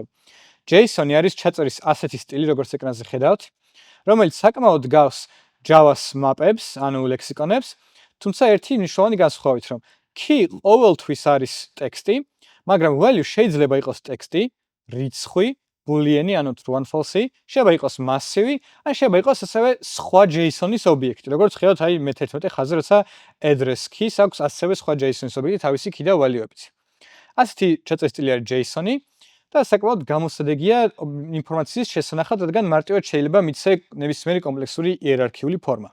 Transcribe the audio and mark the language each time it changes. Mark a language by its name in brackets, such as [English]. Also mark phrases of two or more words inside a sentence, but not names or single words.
[Georgian] JSON-ი არის ჩაწერის ასეთი სტილი, როგორც ეკრანზე ხედავთ, რომელიც საკმაოდ გავს Java-ს მაპებს, ანუ ლექსიკონებს, თუმცა ერთი მნიშვნელოვანი განსხვავებით, რომ key ყოველთვის არის ტექსტი, მაგრამ value შეიძლება იყოს ტექსტი, რიცხვი, boolean-ი, ანუ [English] true and false-ი, [Georgian] შეიძლება იყოს massive-ი, ან შეიძლება იყოს ასევე სხვა JSON-ის ობიექტი. როგორც ხედავთ, აი მე-11 ხაზზე, როცა [English] address key-ს [Georgian] აქვს ასევე სხვა JSON-ის ობიექტი, თავისი key და value-ებით. ასეთი ჩაწერის სტილი არის JSON-ი და საკმაოდ გამოსადეგია ინფორმაციის შესანახად, რადგან მარტივად შეიძლება მიცე ნებისმიერი კომპლექსური იერარქიული ფორმა.